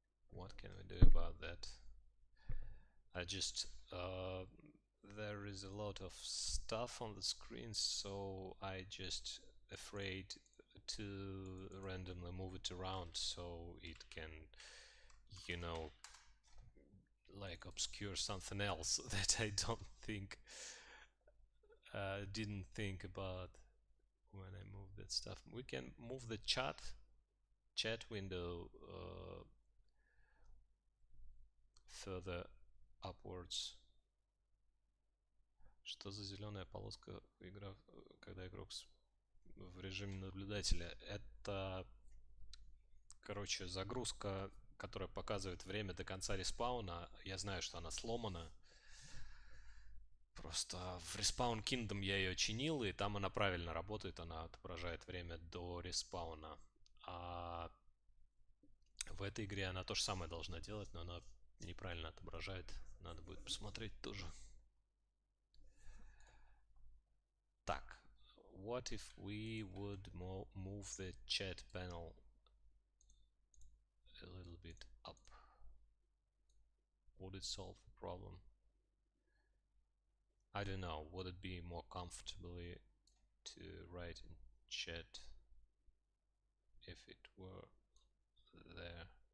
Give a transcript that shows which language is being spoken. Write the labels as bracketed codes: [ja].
[en] What can we do about that? I just there is a lot of stuff on the screen, so I just afraid to randomly move it around so it can, you know, like obscure something else that I don't think didn't think about when I move that stuff. We can move the chat window further upwards. [ru] Что за зеленая полоска, когда игрок в режиме наблюдателя? Это, короче, загрузка, которая показывает время до конца респауна. Я знаю, что она сломана. Просто в Respawn Kingdom я ее чинил, и там она правильно работает, она отображает время до респауна. А в этой игре она то же самое должна делать, но она неправильно отображает. Надо будет посмотреть тоже. Так, [en] what if we would move the chat panel a little bit up? Would it solve the problem? I don't know, would it be more comfortably to write in chat if it were there?